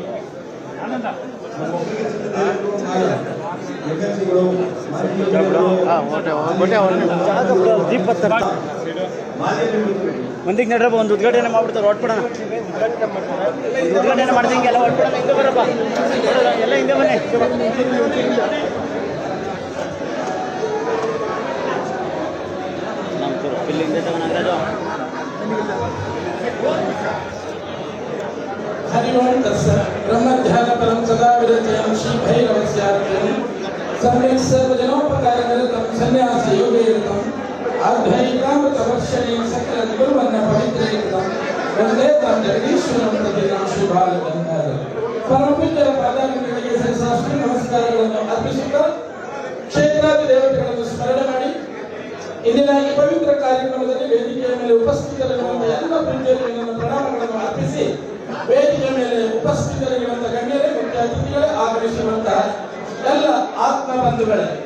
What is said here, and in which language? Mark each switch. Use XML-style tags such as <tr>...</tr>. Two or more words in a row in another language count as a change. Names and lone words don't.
<kn>ಮಂದಿಗೆ ನಡ್ರಪ್ಪ, ಒಂದು ಉದ್ಘಾಟನೆ ಮಾಡ್ಬಿಡ್ತಾರೆ, ಹೊಟ್ಬಿಡೋಣ. ಉದ್ಘಾಟನೆ ಮಾಡ್ದಂಗೆ ಎಲ್ಲ ಹೊಟ್ಬಿಡೋಣ. ಹಿಂದೆ ಬರಪ್ಪ, ಎಲ್ಲ ಹಿಂದೆ ಬನ್ನಿ. ಇಲ್ಲಿ ಹಿಂದೆ ತಗೊಂಡು</kn> <sa>हरिओं तत्सत् ब्रह्मध्यान परम सदा विरचयं श्री भैरवस्यार्चयं सम्यक् सर्वजनोपकारनिरतं सन्न्यास योगेरतं अद्वैतामृतवर्षणे सकल गुरुवर्ण पवित्रेरतं वन्दे तं जगदीश्वरं प्रतिदिनं श्री</sa> <kn>बालगंगाधर परमपूಜ್ಯರ ಪಾದಾರವಿಂದಗಳಿಗೆ ಸಹಸ್ರಾಷ್ಟ್ರ ನಮಸ್ಕಾರಗಳನ್ನು ಅರ್ಪಿಸುತ್ತಾ ಕ್ಷೇತ್ರಾದಿ ದೇವತೆಗಳನ್ನು ಸ್ಮರಣೆ ಮಾಡಿ ಇಂದಿನ ಈ ಪವಿತ್ರ ಕಾರ್ಯಕ್ರಮದಲ್ಲಿ ವೇದಿಕೆಯ ಮೇಲೆ ಉಪಸ್ಥಿತರಿರುವಂತಹ ಎಲ್ಲ ಪ್ರೀತಿಯಲ್ಲಿ ನನ್ನ ಪ್ರಣಾಮಗಳನ್ನು ಅರ್ಪಿಸಿ ವೇದಿಕೆ ಮೇಲೆ ಉಪಸ್ಥಿತರಿರುವಂತಹ ಗಣ್ಯರೇ, ಮುಖ್ಯ ಅತಿಥಿಗಳೇ, ಆಗಮಿಸಿರುವಂತಹ ಎಲ್ಲ ಆತ್ಮ ಬಂಧುಗಳೇ,</kn>